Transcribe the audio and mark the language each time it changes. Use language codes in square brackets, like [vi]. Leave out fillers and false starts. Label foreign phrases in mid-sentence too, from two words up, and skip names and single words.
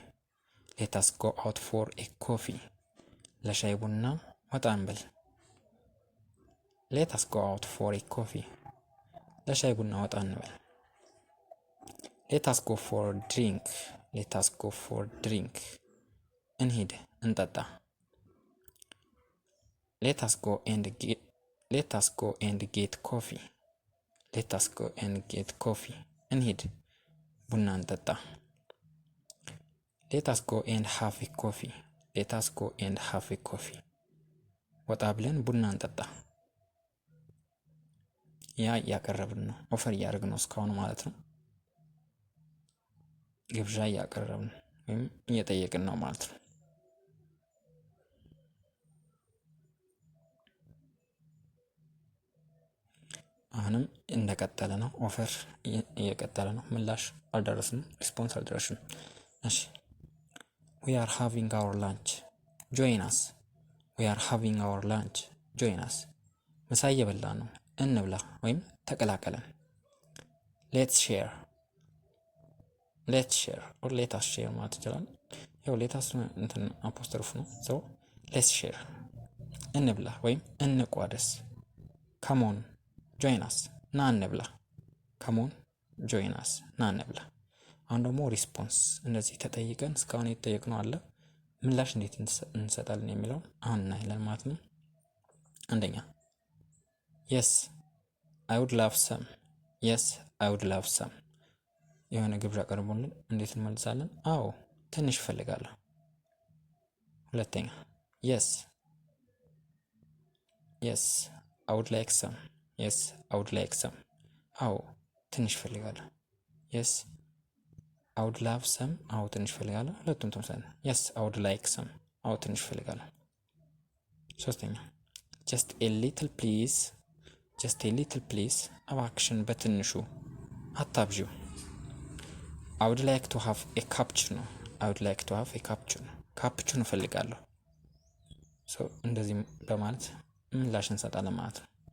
[en] Let us go out for a coffee. [am] ለሻይ ቡና ወጣ እንበል። [en] Let us go out for a coffee. [am] ለሻይ ቡና ወጣ እንበል። [en] Let us go for a drink. Let us go for a drink. [am] እንሂድ እንጠጣ። [en] Let us go and get coffee. Let us go and get coffee. [am] እንሂድ ቡና እንጠጣ። [en] Let us go and have a coffee. Let us go and have a coffee. [am] ወጣ ብለን ቡና እንጠጣ። ያ እያቀረብን ነው፣ ኦፈር እያደረግን ነው እስካሁን ማለት ነው። ግብዣ እያቀረብን ወይም እየጠየቅን ነው ማለት ነው። አሁንም እንደቀጠለ ነው፣ ኦፈር እየቀጠለ ነው። ምላሽ አልደረስንም፣ ሪስፖንስ አልደረስንም። እሺ [en] We are having our lunch. Join us. We are having our lunch. Join us. [am] ምሳ እየበላን ነው፣ እንብላ ወይም ተቀላቀለን። [en] Let's share. Let's share or let us share [am] ማለት ይችላል። ያው [en] let us [am] እንትን አፖስትሮፍ ነው። [en] So let's share. [am] እንብላ ወይም እንቋደስ። [en] Come on. Join us. [am] ና እንብላ። [en] Come on. Join us. [am] ና እንብላ። አሁን ደግሞ ሪስፖንስ እንደዚህ ተጠይቀን እስካሁን የተጠየቅነው አለ ምላሽ እንዴት እንሰጣለን የሚለው አሁን እናያለን ማለት ነው። አንደኛ [en] yes I would love some. yes I would love some. [am] የሆነ ግብዣ ቀርቦልን እንዴት እንመልሳለን? አዎ ትንሽ እፈልጋለሁ። ሁለተኛ [en] yes I would like some. yes I would like some. [am] አዎ ትንሽ እፈልጋለሁ። [en] yes I would love some [am] አዎ ትንሽ እፈልጋለሁ። ሁለቱም ተመሳሳይ ነው። [en] yes I would like some [am] አዎ ትንሽ እፈልጋለሁ። ሶስተኛ [en] just a little please just a little please [am] እባክሽን በትንሹ አታብዢው። [en] I would like to have a cappuccino I would like to have a cappuccino [am] ካፕቹኖ እፈልጋለሁ። እንደዚህ በማለት ምላሽ እንሰጣለን ማለት ነው።